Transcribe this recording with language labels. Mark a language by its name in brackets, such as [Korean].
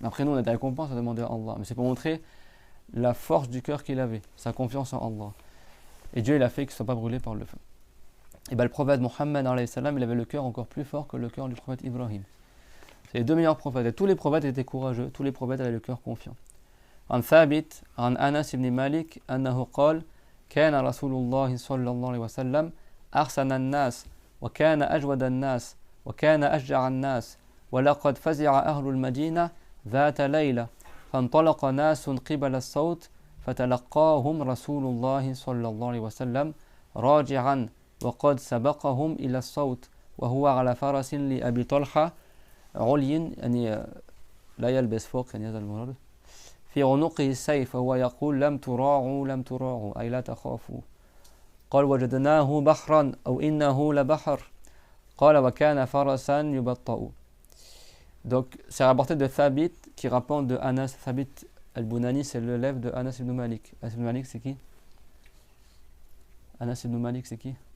[French] Après nous on a des récompenses à demander à Allah, mais c'est pour montrer la force du cœur qu'il avait, sa confiance en Allah. Et Dieu il a fait qu'il ne soit pas brûlé par le feu. Et bien le prophète Mohammed alayhi salam, il avait le cœur encore plus fort que le cœur du prophète Ibrahim. C'est les deux meilleurs prophètes. Et tous les prophètes étaient courageux, tous les prophètes avaient le cœur confiant. [Arabic] عن ثابت عن أنس بن مالك أنه قال كان رسول الله صلى الله عليه وسلم أحسن الناس وكان أجود الناس وكان أشجع الناس ولقد فزع أهل المدينة ذات ليلة فانطلق ناس قبل الصوت فتلقاهم رسول الله صلى الله عليه وسلم راجعا وقد سبقهم إلى الصوت وهو على فرس لأبي طلحة علي يعني لا يلبس فوق يعني هذا المرض في عنقه السيف وهو يقول لم تراعوا أي لا تخافوا قال وجدناه بحرا أو إنه لبحر قال وكان فرسا يبطأ. [French] Donc c'est rapporté de Thabit qui rapporte de Anas. Thabit al-Bunani c'est l'élève de Anas ibn Malik. Anas ibn Malik c'est qui? Anas ibn Malik c'est qui?